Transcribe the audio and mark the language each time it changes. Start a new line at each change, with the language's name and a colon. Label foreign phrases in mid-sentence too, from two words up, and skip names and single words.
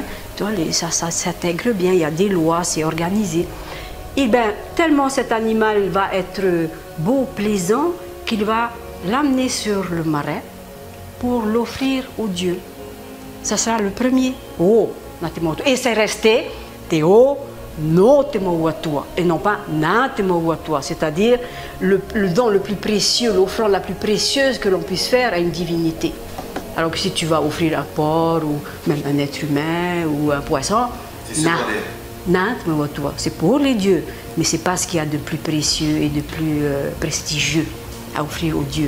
French: Ça s'intègre bien, il y a des lois, c'est organisé. Et bien, tellement cet animal va être beau, plaisant, qu'il va l'amener sur le marais pour l'offrir au Dieu. Ça sera le premier. Oh, et c'est resté
Tahitian: Teo no te mauatua,
French: et non pas
Tahitian: na te mauatua,
French: c'est-à-dire le don le plus précieux, l'offrande la plus précieuse que l'on puisse faire à une divinité. Alors que si tu vas offrir un porc ou même un être humain ou un poisson, c'est pour les dieux, mais c'est pas ce qu'il y a de plus précieux et de plus prestigieux à offrir aux dieux.